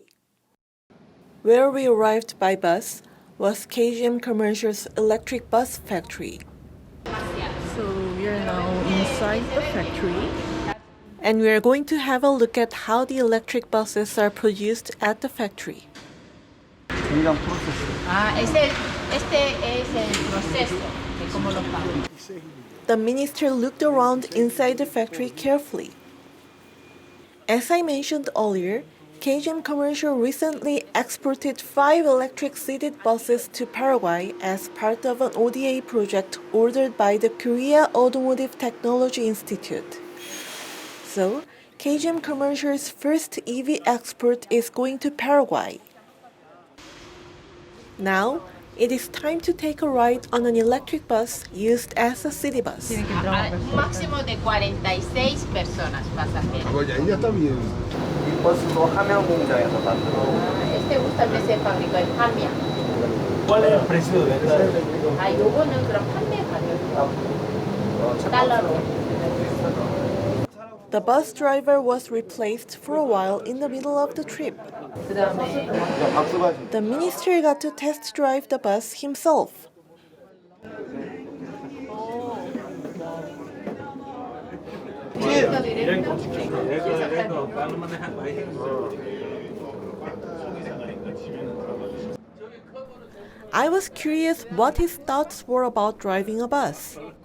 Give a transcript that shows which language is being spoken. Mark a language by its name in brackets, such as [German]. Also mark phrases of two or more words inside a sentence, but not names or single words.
[English] Where we arrived by bus was KGM Commercial's electric bus factory. So we are now inside the factory. And we are going to have a look at how the electric buses are produced at the factory. [Spanish] Este es el proceso de cómo lo pagan. [English] The minister looked around inside the factory carefully. As I mentioned earlier, KGM Commercial recently exported 5 electric-seated buses to Paraguay as part of an ODA project ordered by the Korea Automotive Technology Institute. So, KGM Commercial's first EV export is going to Paraguay. Now, it is time to take a ride on an electric bus used as a city bus. [Spanish] Un máximo de 46 personas pasajeros. Ya está bien. [Korean] 이 버스도 함양 공장에서 만들어. [Spanish] Este justamente se fabricó en Jamia. ¿Cuál es el precio de venta? [Korean] 요거는 그럼 판매 가격. 달러로. [English] The bus driver was replaced for a while in the middle of the trip. [Korean] 그다음에 [English] The minister got to test drive the bus himself. I was curious what his thoughts were about driving a bus.